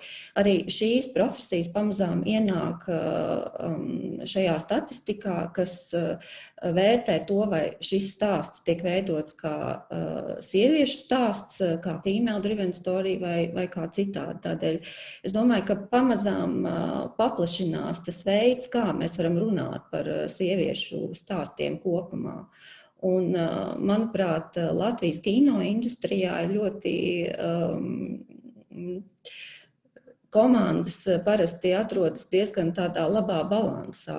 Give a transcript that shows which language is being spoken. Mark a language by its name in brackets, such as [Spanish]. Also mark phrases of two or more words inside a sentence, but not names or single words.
[Latvian] Arī šīs profesijas pamazām ienāk šajā statistikā, kas vērtē to, vai šis stāsts tiek veidots kā sieviešu stāsts, kā [English] female driven story [Latvian] vai kā citādi. Tādēļ es domāju, ka pamazām paplašinās tas veids, kā mēs varam runāt par sieviešu stāstiem kopumā. Un, manuprāt, Latvijas kino industrijā ir ļoti komandas parasti atrodas diezgan tādā labā balansā.